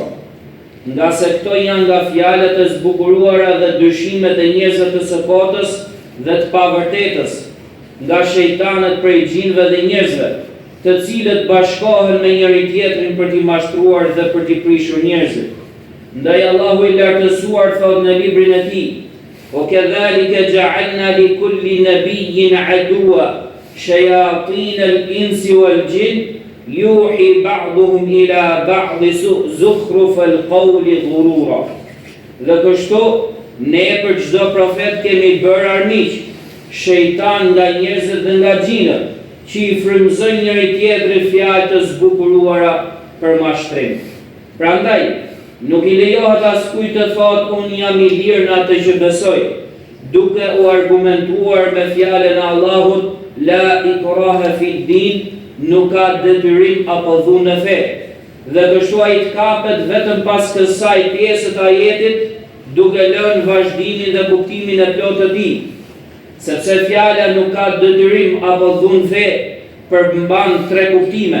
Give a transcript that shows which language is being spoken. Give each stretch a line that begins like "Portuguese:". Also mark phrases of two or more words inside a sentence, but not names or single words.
Albanian: Nga se këto janë nga fjalët e zbukuruara dhe dyshimet e njerëzve të së botës dhe të pavërtetës, nga shejtanët prej gjinëve dhe njerëzve, të cilët bashkohen me njëri tjetrin për t'i mashtruar dhe për t'i prishur njerëzit. Ndaj Allahu I lartësuar thot në librin e Tij:
Arabic: "وكذلك جعلنا لكل نبي عدوا شياطين الإنس والجن يوحي بعضهم إلى بعض زخرف القول غرورا."
Albanian: Dhe kështu ne për çdo profet kemi bërë armiq, shejtan nga njerëzit dhe nga gjinët, që I frymëzojnë njëri tjetrin fjalë të zbukuruara për mashtrim. Prandaj, nuk I lejohet askujt të thotë unë jam I lirë në atë që besoj, duke u argumentuar me fjalën e Allahut:
Arabic: لا إكراه في دين,
Albanian: nuk ka detyrim apo dhunë në fe. Dhe kështu ai të kapet vetëm pas kësaj pjesë të ajetit, duke lënë vazhdimin dhe kuptimin e plotë të tij. Sepse fjala nuk ka detyrim apo dhunë fe, përmban tre kuptime.